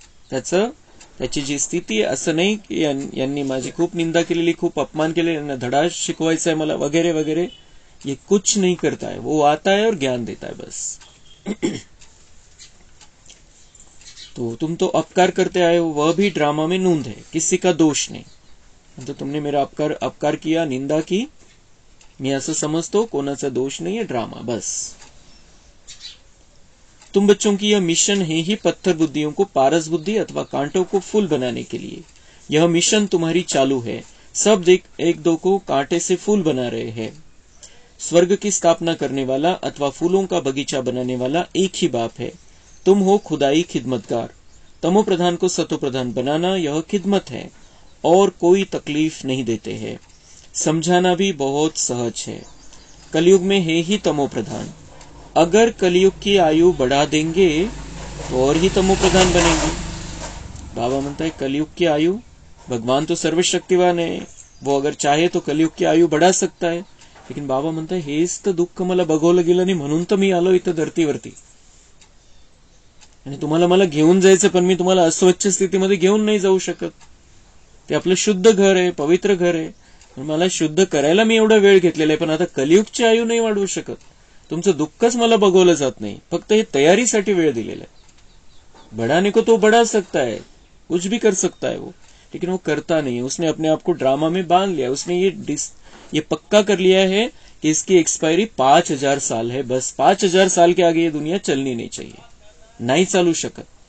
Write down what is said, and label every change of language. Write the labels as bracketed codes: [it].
[mr] त्याची जी स्थिती आहे, असं नाही की यांनी माझी खूप निंदा केलेली, खूप अपमान केले, यांना धडा शिकवायचा है मला वगैरह वगैरह, [hi] ये कुछ नहीं करता है। वो आता है और ज्ञान देता है बस। तो तुम तो अपकार करते आए हो, वह भी ड्रामा में नूंद है, किसी का दोष नहीं। तो तुमने मेरा अपकार किया, निंदा की, मैं [mr] असं समझतो, कोणाचा दोष [hi] नहीं है, ड्रामा बस। तुम बच्चों की यह मिशन है ही पत्थर बुद्धियों को पारस बुद्धि अथवा कांटों को फूल बनाने के लिए। यह मिशन तुम्हारी चालू है। सब एक दो को कांटे से फूल बना रहे हैं। स्वर्ग की स्थापना करने वाला अथवा फूलों का बगीचा बनाने वाला एक ही बाप है। तुम हो खुदाई खिदमतगार। तमो प्रधान को सतो प्रधान बनाना यह खिदमत है और कोई तकलीफ नहीं देते हैं। समझाना भी बहुत सहज है। कलयुग में है ही तमो प्रधान। अगर कलयुग की आयु बढ़ा देंगे तो और ही तमो प्रधान बनेंगे। बाबा म्हणता है कलयुग की आयु, भगवान तो सर्वशक्तिवान है, वो अगर चाहे तो कलयुग की आयु बढ़ा सकता है। [mr] लेकिन बाबा म्हणता हेच तर दुःख मला बघवलं गेलं नाही, म्हणून तर मी आलो इथं धरतीवरती। आणि तुम्हाला मला घेऊन जायचं, पण मी तुम्हाला अस्वच्छ स्थितीमध्ये घेऊन नाही जाऊ शकत। ते आपलं शुद्ध घर आहे, पवित्र घर आहे, पण मला शुद्ध करायला मी एवढा वेळ घेतलेला आहे, पण आता कलियुगची आयु नाही वाढवू शकत। तुमचं दुःखच मला बघवलं जात नाही, फक्त हे तयारीसाठी वेळ दिलेला आहे। [hi] बढ़ाने को तो बढ़ा सकता है, कुछ भी कर सकता है वो, लेकिन वो करता नहीं है। उसने अपने आप को ड्रामा में बांध लिया। उसने ये पक्का कर लिया है कि इसकी एक्सपायरी 5000 साल है, बस 5000 साल के आगे ये दुनिया चलनी नहीं चाहिए, [mr] नहीं चालू शकत।